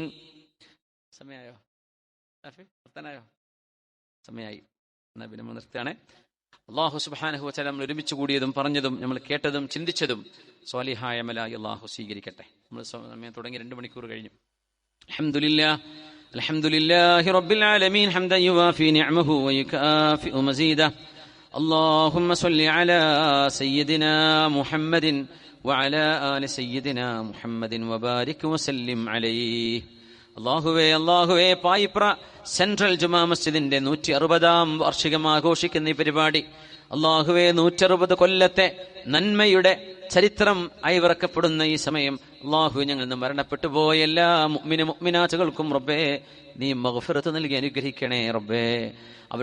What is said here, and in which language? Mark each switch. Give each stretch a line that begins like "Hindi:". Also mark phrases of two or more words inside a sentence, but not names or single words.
Malayalam: സമയായോ? സമയായി. എന്നാ പിന്നെ നമ്മൾ നിർത്തുകയാണ്.
Arabic: الله سبحانه وتعالى
Malayalam: നമ്മൾ ഒരുമിച്ച് കൂടിയതും പറഞ്ഞതും നമ്മൾ കേട്ടതും ചിന്തിച്ചതും സ്വാലിഹായ അമലായി അല്ലാഹു സ്വീകരിക്കട്ടെ. നമ്മൾ സമയം തുടങ്ങി 2 മണിക്കൂർ കഴിഞ്ഞു.
Arabic: അൽഹംദുലില്ലാഹ് الحمد لله رب العالمين حمدا يوافي نعمه ويكافئ مزيده. اللهم صل على سيدنا محمد وعلى آل سيدنا محمد وبارك وسلم عليه.
Malayalam: അല്ലാഹുവേ പായിപ്ര സെൻട്രൽ ജുമാ മസ്ജിദിന്റെ 160-ാം വാർഷികം ആഘോഷിക്കുന്ന ഈ പരിപാടി അല്ലാഹുവേ 160 കൊല്ലത്തെ നന്മയുടെ ചരിത്രം അയവിറക്കപ്പെടുന്ന ഈ സമയം അല്ലാഹു ഞങ്ങൾ നിന്ന് മരണപ്പെട്ടു പോയ എല്ലാ മുഅ്മിനാത്തുകൾക്കും റബ്ബേ നീ മഗ്ഫിറത്ത് നൽകി അനുഗ്രഹിക്കണേ റബ്ബേ.